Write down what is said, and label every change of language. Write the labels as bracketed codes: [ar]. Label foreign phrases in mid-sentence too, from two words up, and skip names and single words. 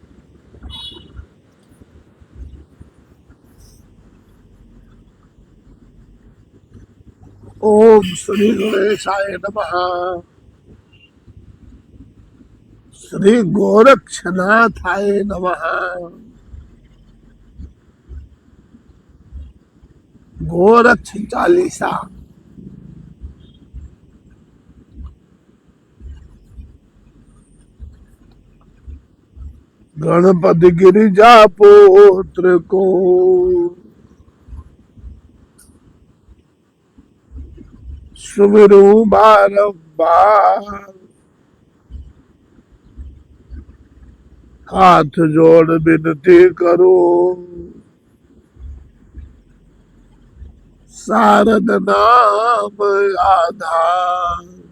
[sa] ॐ श्री गणेशाय नमः. श्री गोरक्षनाथाय नमः. [gu] ગોરક્ષ ચાલીસા. [hi] गणपति गिरिजा पुत्र को सुमिरू बारंबार, हाथ जोड़ विनती करो शारद नाम आधार.